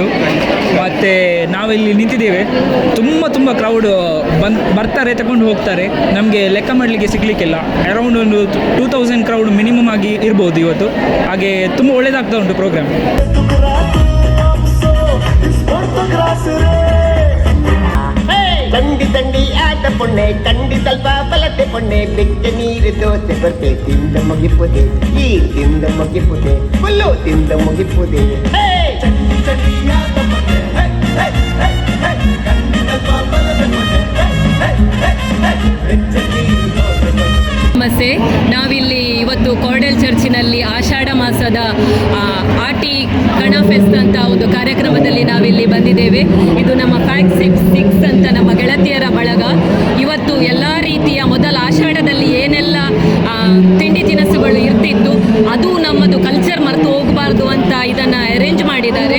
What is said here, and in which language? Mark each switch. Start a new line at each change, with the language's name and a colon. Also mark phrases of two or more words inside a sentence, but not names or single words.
Kannada: ಮತ್ತು ನಾವಿಲ್ಲಿ ನಿಂತಿದ್ದೇವೆ. ತುಂಬ ಕ್ರೌಡ್ ಬರ್ತಾರೆ, ತಗೊಂಡು ಹೋಗ್ತಾರೆ. ನಮಗೆ ಲೆಕ್ಕ ಮಾಡಲಿಕ್ಕೆ ಸಿಗಲಿಕ್ಕಿಲ್ಲ. ಅರೌಂಡ್ ಒಂದು 2000 ಕ್ರೌಡ್ ಮಿನಿಮಮ್ ಆಗಿ ಇರ್ಬೋದು ಇವತ್ತು. ಹಾಗೆ ತುಂಬ ಒಳ್ಳೇದಾಗ್ತಾ ಉಂಟು ಪ್ರೋಗ್ರಾಮ್.
Tulu: ದಂಡಿ ಆಟ ಪೊಣ್ಣೆ, ತಂಡಿ ಸ್ವಲ್ಪ ಬಲತೆ ಪೊಣ್ಣೆ, ಬೆಚ್ಚ ನೀರು ದೋಸೆ ಬರ್ತೆ, ತಿಂದ ಮುಗಿಪುದೆ, ಈ ತಿಂದ ಮುಗಿಪುದೆ, ಫುಲ್ಲು ತಿಂದ ಮುಗಿಪುದೆ.
Kannada: ನಮಸ್ತೆ. ನಾವಿಲ್ಲಿ ಇವತ್ತು ಕಾರ್ಡೆಲ್ ಚರ್ಚಿನಲ್ಲಿ ಆಷಾಢ ಮಾಸದ ಆಟಿ ಕಣ ಫೆಸ್ಟ್ ಅಂತ ಒಂದು ಕಾರ್ಯಕ್ರಮದಲ್ಲಿ ನಾವಿಲ್ಲಿ ಬಂದಿದ್ದೇವೆ. ಇದು ನಮ್ಮ ಫ್ಯಾಕ್ಟ್ 6 ಅಂತ ನಮ್ಮ ಗೆಳತಿಯರ ಬಳಗ. ಇವತ್ತು ಎಲ್ಲ ರೀತಿಯ ಮೊದಲ ಆಷಾಢದಲ್ಲಿ ಏನೆಲ್ಲ ತಿಂಡಿ ತಿನಿಸುಗಳು ಇರ್ತಿತ್ತು, ಅದು ನಮ್ಮದು ಕಲ್ಚರ್ ಮರೆತು ಹೋಗಬಾರ್ದು ಅಂತ ಇದನ್ನು ಅರೇಂಜ್ ಮಾಡಿದ್ದಾರೆ.